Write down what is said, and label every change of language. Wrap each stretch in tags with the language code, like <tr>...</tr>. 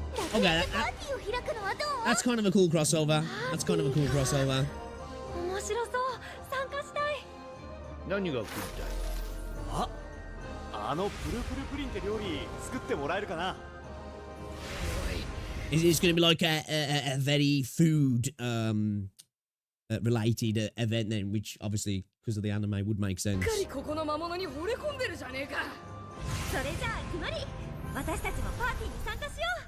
<en>Okay, that's kind of a cool crossover. That's kind of a cool crossover.</en> <ja>面白そう参加したい何が食いたいあのプルプルプリンって料理作ってもらえるかな</ja> <en>It's going to be like a very food related event then, which obviously because of the anime would make sense.</en> <ja>ここの魔物に惚れ込んでるじゃねえかそれじゃあ決まり私たちもパーティーに参加しよ</ja>